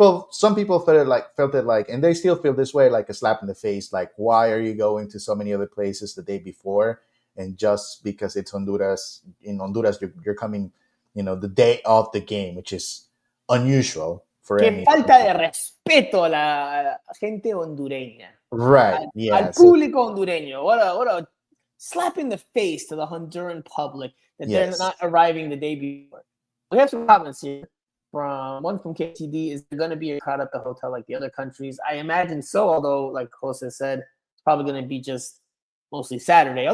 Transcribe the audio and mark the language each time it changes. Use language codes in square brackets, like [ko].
[en] Some people felt it like, and they still feel this way, like a slap in the face. Like, why are you going to so many other places the day before? And just because it's Honduras, in Honduras, you're coming, the day of the game, which is unusual for [es] Qué falta de respeto a la gente hondureña. [en] Right. [es] Al público hondureño. [en] What a slap in the face to the Honduran public that they're not arriving the day before. We have some comments here. One from KTD. Is there going to be a crowd at the hotel like the other countries? I imagine so, although, like Jose said, it's probably going to be just mostly Saturday.